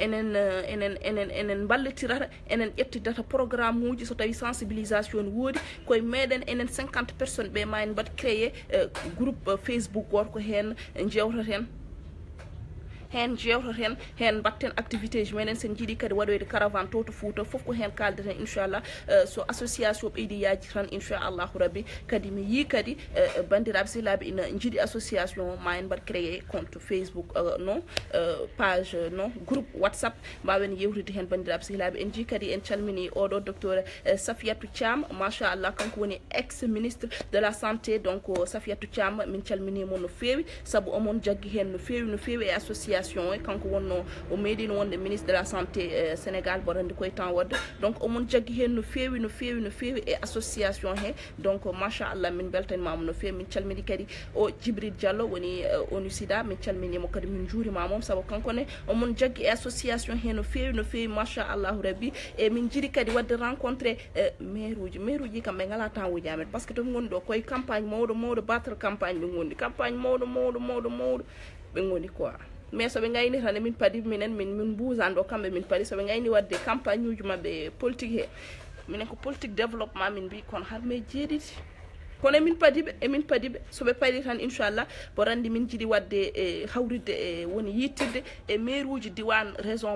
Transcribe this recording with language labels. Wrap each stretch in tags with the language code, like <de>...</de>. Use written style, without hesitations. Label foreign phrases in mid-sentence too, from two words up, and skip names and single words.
<ff>enen ballotirata enen ƴettidata programme uji so tawi sensibilisation woodi koye meɗen enen</ff> <fr>50 personnes</fr> <ff>ɓe ma en mbaɗ</ff> <fr>créé groupe Facebook</fr> <ff>goto ko hen jewtaten hen batten activité ji meɗen sen jiiɗi kadi waɗoyde caravane to Fouta foof ko hen kaldeten inchallah so association ɓeydi yaaji tan inchallahu rabbi kadi mi yi kadi bandiraɓe sehilaɓe ina jiiɗi association ma en mbaɗ</ff> <fr>créé compte Facebook</fr> <ff>non page non</ff> <fr>groupe WhatsApp</fr> <ff>mbawen yewtude hen bandiraɓe sehilaɓe en jii kadi en calmini oɗo docteur Safiatou Thiam machallah kanko woni</ff> <fr>ex ministre de la santé</fr> <ff>donc Safiatou Thiam min calminimo no fewi saabu omon jaggi hen no fewi e association kanko wonno o meeɗino wonde</ff> <fr>ministre de la santé</fr> <ff>Sénégal borandi koye temps wadde donc omon jaggi hen no fewi e association he donc machallah min beltanimamo no fewi min calmini kadi o Djibril Diallo woni ONU SIDA min calminimo kadi min juurimamom saabu kankone omon jaggi e association he no fewi machallahu rabbi e min jiiɗi kadi wadde</ff> <fr>rencontré maire</fr> <ff>uji kam ɓe ngala temps uji amen par ce que tomi goni ɗo koye campagne mawɗo</ff> <fr>battre campagne</fr> <ff>ɓe goni campagne mawɗo ɓe goni quoi mais soɓe gayni tan min paadi minen min buusan ɗo kamɓe min paadi soɓe gayni wadde campagne uji mabɓe politique he minen ko</ff> <fr>politique développement</fr> <ff>min mbi kono har mais jeeɗiɗi kono emin paadiɓe soɓe paadi tan inchallah bo randi min jiiɗi wadde hawridde e woni yittirde e maire uji diwan région</ff>